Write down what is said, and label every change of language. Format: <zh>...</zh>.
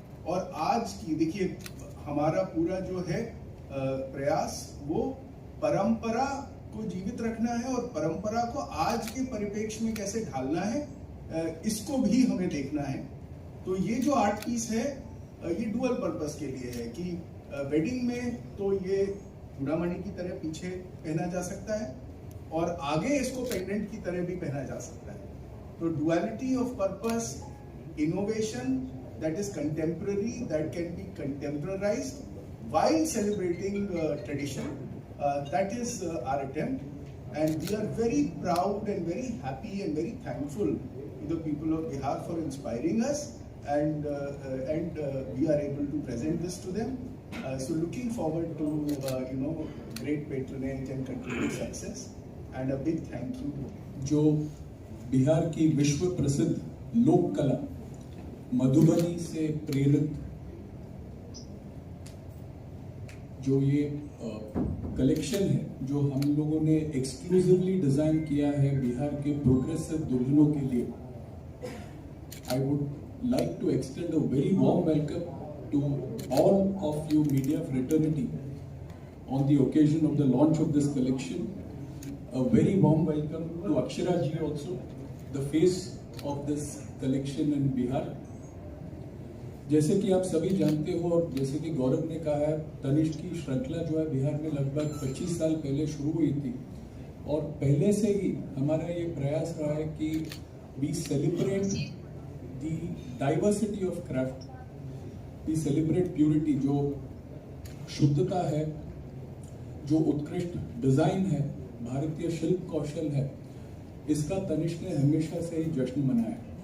<hi>और आज की देखिए हमारा पूरा जो है प्रयास वो परंपरा को जीवित रखना है, और परंपरा को आज के परिप्रेक्ष्य में कैसे ढालना है इसको भी हमें देखना है। तो ये जो आर्ट पीस है ये डुअल पर्पस के लिए है कि वेडिंग में तो ये चूड़ामणि की तरह पीछे पहना जा सकता है, और आगे इसको पेंडेंट की तरह भी पहना जा सकता है।</hi> <en>तो duality of purpose, innovation that is contemporary, that can be contemporarized while celebrating tradition, that is our attempt, and we are very proud and very happy and very thankful to the people of Bihar for inspiring us, and we are able to present this to them. So looking forward to great patronage and continued success, and a big thank you.</en> <hi>जो बिहार की विश्व प्रसिद्ध लोक कला मधुबनी से प्रेरित जो ये कलेक्शन है, जो हम लोगों ने एक्सक्लूसिवली डिजाइन किया है बिहार के प्रोग्रेसिव दुल्हनों के लिए,</hi> <en>I would like to extend a very warm welcome to all of you media fraternity on the occasion of the launch of this collection. A very warm welcome to Akshara ji also, the face of this collection in Bihar.</en> <hi>जैसे कि आप सभी जानते हो और जैसे कि गौरव ने कहा है, तनिष्क की श्रृंखला जो है बिहार में लगभग 25 साल पहले शुरू हुई थी, और पहले से ही हमारा ये प्रयास रहा है कि</hi> <en>we celebrate the diversity of craft, we celebrate purity,</en> <hi>जो शुद्धता है, जो उत्कृष्ट डिजाइन है, भारतीय शिल्प कौशल है, इसका तनिष्क ने हमेशा से ही जश्न मनाया.</hi>